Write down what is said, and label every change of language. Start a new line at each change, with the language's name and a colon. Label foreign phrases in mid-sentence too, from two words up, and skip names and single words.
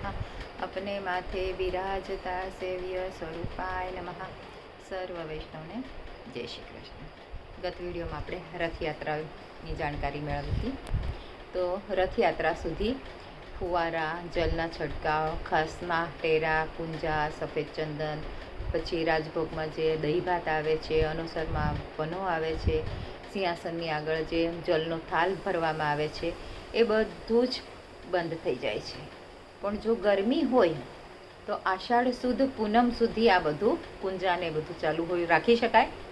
Gujarati: આપણે માથે બિરાજતા સેવ્ય સ્વરૂપાય નમઃ। સર્વ વૈષ્ણવને જય શ્રી કૃષ્ણ। ગત વિડિયોમાં આપણે રથયાત્રાની જાણકારી મેળવી હતી। તો રથયાત્રા સુધી ફુવારા, જલના છટકાવ, ખસમા, ટેરા, કુંજા, સફેદ ચંદન, પછી રાજભોગમાં જે દહીં ભાત આવે છે, અનુસરમાં પનો આવે છે, સિંહાસનની આગળ જે જલનો થાલ ભરવામાં આવે છે, એ બધું જ બંધ થઈ જાય છે. પણ જો ગરમી હોય તો આષાઢ સુદ પૂનમ સુધી આ બધું કુંજાને બધું ચાલુ હોય રાખી શકાય.